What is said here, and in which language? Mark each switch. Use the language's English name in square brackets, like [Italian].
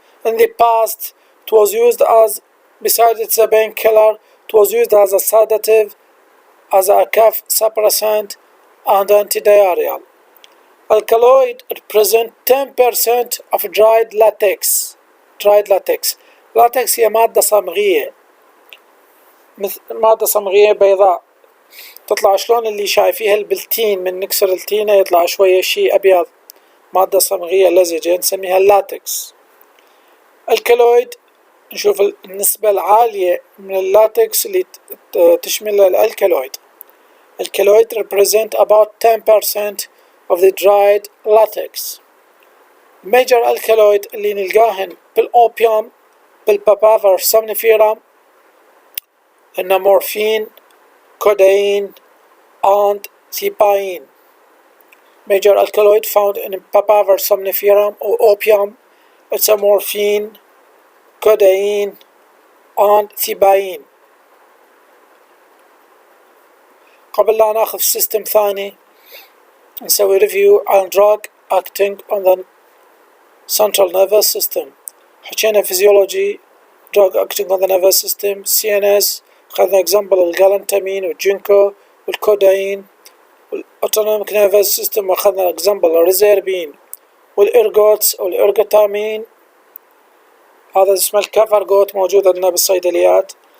[English] In the past it was used as, besides its a painkiller, it was used as a sedative, as a cough suppressant and antidiarrheal. Alkaloid represent 10% of dried latex. [Arabic] latex هي مادة صمغية، مادة صمغية بيضاء تطلع شلون اللي شايفيها البلتين، من نكسر التينة يطلع شوية شي أبيض، مادة صمغية لزجة نسميها اللاتكس. الكالويد نشوف النسبة العالية من اللاتكس اللي تشمل الكالويد. [English] الكالويد represent about 10% of the dried latex. [Arabic] major alkaloid اللي نلقاهن بالأوبيوم بالبابافر somniferum إنه مورفين، [English] codeine and thebaine. major alkaloid found in papaver somniferum or opium it's a morphine, codeine and thebaine. [Arabic] قبل لا ناخذ سيستم ثاني نسوي ريفيو عن [English] drug acting on the central nervous system. [Arabic] حكينا [English] physiology drug acting on the nervous system CNS، [Arabic] خذنا example الجالنتامين والجينكو والكوداين، والautonomic nervous system واخذنا example الريزيربين والإرجوتس والإرجوتامين، هذا اسمه الكافرجوت موجود عندنا بالصيدليات.